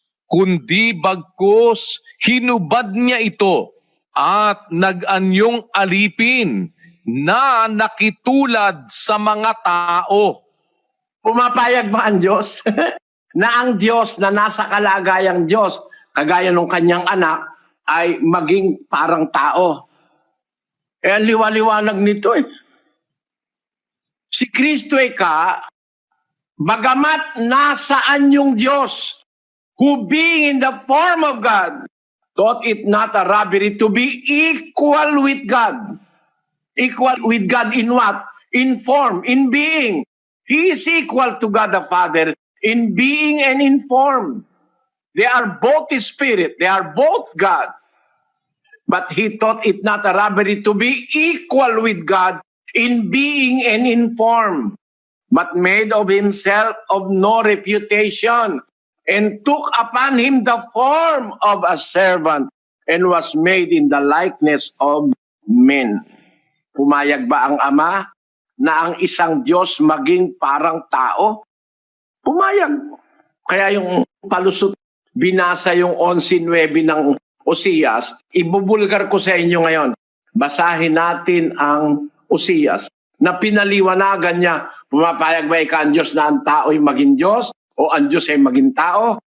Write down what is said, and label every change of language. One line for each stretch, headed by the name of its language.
Filipino: kundi bagkus hinubad niya ito at nag-anyong alipin na nakitulad sa mga tao. Pumapayag ba ang Diyos? Na ang Diyos na nasa kalagayang Diyos, kagaya ng kanyang anak, ay maging parang tao. Ang liwaliwanag nito Si Kristo bagamat nasaan yung Diyos,
English: who being in the form of God, thought it not a robbery to be equal with God. Equal with God in what? In form, in being. He is equal to God the Father in being and in form. They are both Spirit. They are both God. But he thought it not a robbery to be equal with God in being and in form, but made of himself of no reputation, and took upon him the form of a servant, and was made in the likeness of men.
Filipino: Pumayag ba ang Ama na ang isang Diyos maging parang tao? Pumayag. Kaya yung palusot, binasa yung 11:9 ng Osias, ibubulgar ko sa inyo ngayon. Basahin natin ang Osias na pinaliwanagan niya, pumapayag ba ika ang Diyos na ang tao'y maging Diyos o ang Diyos ay maging tao?